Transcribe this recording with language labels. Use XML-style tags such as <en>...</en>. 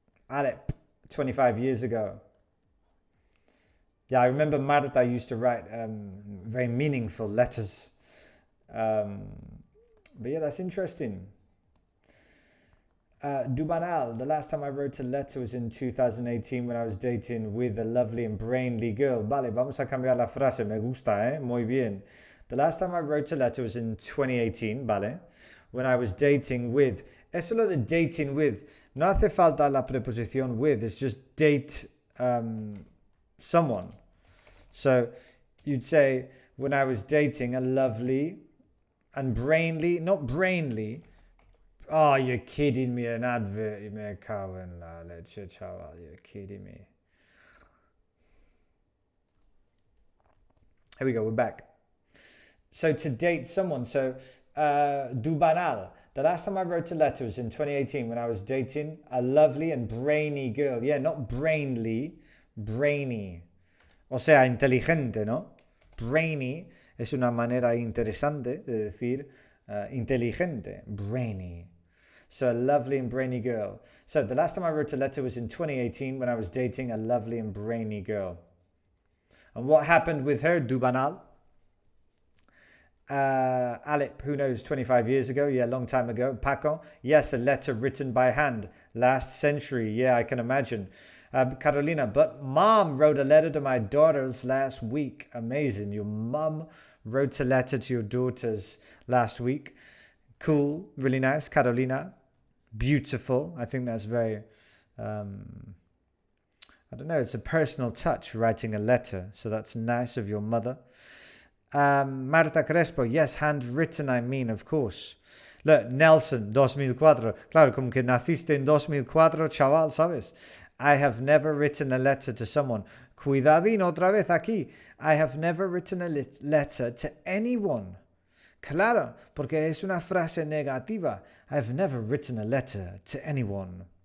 <en>Alep, 25 years ago. Yeah, I remember Marta used to write very meaningful letters. But yeah, that's interesting. Dubanal, the last time I wrote a letter was in 2018 when I was dating with a lovely and brainly girl.</en> <es>Vale, vamos a cambiar la frase, me gusta, muy bien.</es> <en>The last time I wrote a letter was in 2018, vale, when I was dating with.</en> <es>Eso lo de dating with, no hace falta la preposición with,</es> <en>it's just date someone. So you'd say, when I was dating a lovely and brainly, not brainly. Oh, you're kidding me, an advert.</en> <es>Me cago en la leche, chaval.</es> <en>You're kidding me. Here we go, we're back. So to date someone, so du banal. The last time I wrote a letter was in 2018 when I was dating a lovely and brainy girl. Yeah, not brainly, brainy.</en> <es>O sea, inteligente, ¿no? Brainy es una manera interesante de decir inteligente, brainy.</es> <en>So a lovely and brainy girl. So the last time I wrote a letter was in 2018 when I was dating a lovely and brainy girl. And what happened with her, Dubanal? Alep, who knows, 25 years ago? Yeah, long time ago. Paco? Yes, a letter written by hand. Last century. Yeah, I can imagine. Carolina, but mom wrote a letter to my daughters last week. Amazing. Your mum wrote a letter to your daughters last week. Cool. Really nice. Carolina. Beautiful. I think that's very, I don't know, it's a personal touch writing a letter. So that's nice of your mother. Marta Crespo, yes, handwritten, I mean, of course. Look, Nelson, 2004.</en> <es>Claro, como que naciste en 2004, chaval, ¿sabes?</es> <en>I have never written a letter to someone.</en> <es>Cuidadín otra vez aquí.</es> <en>I have never written a letter to anyone.</en> <es>Claro, porque es una frase negativa.</es> <en>I've never written a letter to anyone.</en>